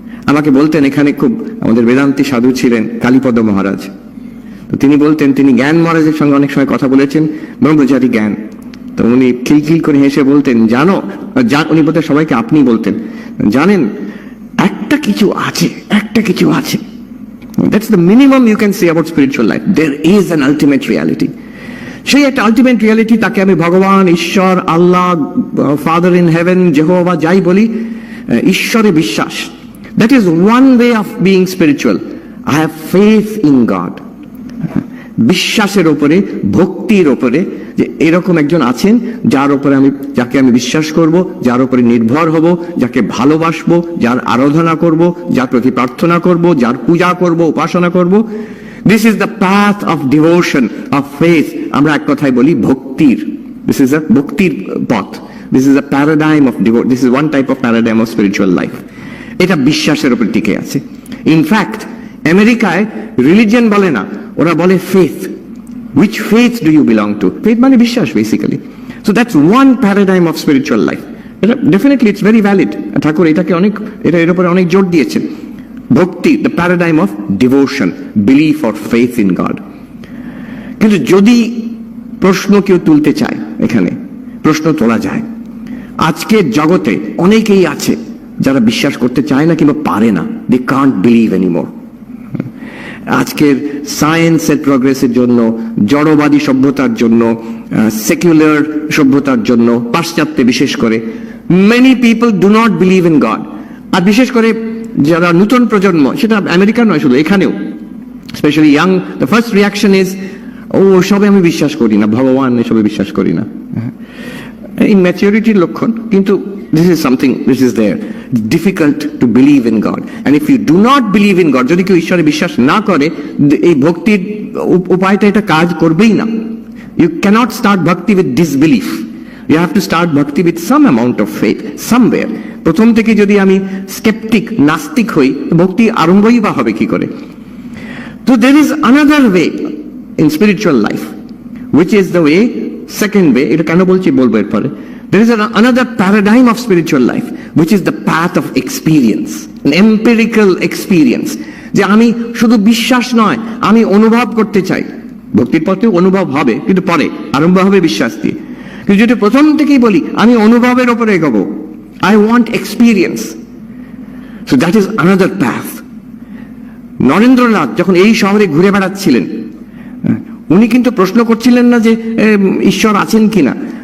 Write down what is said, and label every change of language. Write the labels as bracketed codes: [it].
[bn] আমাকে বলতেন, এখানে খুব আমাদের বেদান্তি সাধু ছিলেন কালীপদ মহারাজ, তো তিনি বলতেন, তিনি জ্ঞান মহারাজের সঙ্গে অনেক সময় কথা বলেছেন, ব্রহ্মচারী জ্ঞান। তো উনি খিলখিল করে হেসে বলতেন, জানো, উনি বলতেন সবাইকে আপনি বলতেন, জানেন একটা কিছু আছে, একটা কিছু আছে। [en] That's the minimum you can say about spiritual life. There is an ultimate reality. [bn] সেই একটা আলটিমেট রিয়ালিটি, তাকে আমি ভগবান, ঈশ্বর, আল্লাহ, ফাদার ইন হেভেন, জেহোভা যাই বলি, ঈশ্বরে বিশ্বাস। [en] That is one way of being spiritual. I have faith in God. [bn] বিশ্বাসের উপরে, ভক্তির উপরে, যে এরকম একজন আছেন যার উপরে যাকে আমি বিশ্বাস করব, যার উপরে নির্ভর হব, যাকে ভালোবাসবো, যার আরাধনা করব, যার প্রতি প্রার্থনা করব, যার পূজা করব, উপাসনা করব। [en] This is the path of devotion, of faith. [bn] আমরা এক কথায় বলি ভক্তির, [en] This is a ভক্তির পথ। This is a paradigm of devotion, this is one type of paradigm of spiritual life. [bn] এটা বিশ্বাসের উপর টিকে আছে। ইনফ্যাক্ট আমেরিকায় রিলিজিয়ন বলে না, ওরা বলে faith. [en] Which faith do you belong to? Faith [bn] মানে বিশ্বাস [en] basically. So that's one paradigm of spiritual life. Definitely it's very valid. [bn] ঠাকুর এটাকে এর উপরে অনেক জোর দিয়েছেন। ভক্তি, [en] the paradigm of devotion, belief or faith in God. [bn] কিন্তু যদি প্রশ্ন কেউ তুলতে চায়, এখানে প্রশ্ন তোলা যায়। আজকের জগতে অনেকেই আছে যারা বিশ্বাস করতে চায় না কিংবা পারে না। [en] They can't believe anymore. [bn] আজকের সায়েন্সের প্রোগ্রেসের জন্য, জড়বাদী সভ্যতার জন্য, সেকুলার সভ্যতার জন্য, পাশ্চাত্যে বিশেষ করে, [en] Many people do not believe in God. [bn] আর বিশেষ করে যারা নতুন প্রজন্ম, সেটা আমেরিকা নয়, শুধু এখানেও, [en] specially young, the first reaction is, [bn] ও সবে আমি বিশ্বাস করি না, ভগবান এসবে বিশ্বাস করি না। ইম্যাচিউরিটির লক্ষণ, কিন্তু [en] this is something which is there. Difficult to believe in God. And if you do not believe in God, [bn] যদি কেউ ঈশ্বরে বিশ্বাস না করে, এই ভক্তির উপায়টা এটা কাজ করবেই না। [en] You cannot start bhakti with disbelief. You have to start bhakti with some amount of faith somewhere. [bn] প্রথম থেকে যদি আমি স্কেপটিক, নাস্তিক হই, ভক্তি আরম্ভই বা হবে কি করে? [en] So there is another way in spiritual life, which is the way, second way, [bn] এটা কেন বলছি বলবো এরপরে। [en] There is another paradigm of spiritual life, which is the path of experience, an empirical experience. [bn] যে আমি শুধু বিশ্বাস নয়, আমি অনুভব করতে চাই। ভক্তির পথে অনুভব হবে, কিন্তু পরে আরম্ভ হবে বিশ্বাস দিয়ে। কিন্তু যদি প্রথম থেকেই বলি আমি অনুভবের উপরে এগোবো, [en] I want experience. So that is another path. [bn] Narendranath যখন এই শহরে ঘুরে বেড়াচ্ছিলেন, উনি কিন্তু প্রশ্ন করছিলেন না যে ঈশ্বর আছেন কিনা।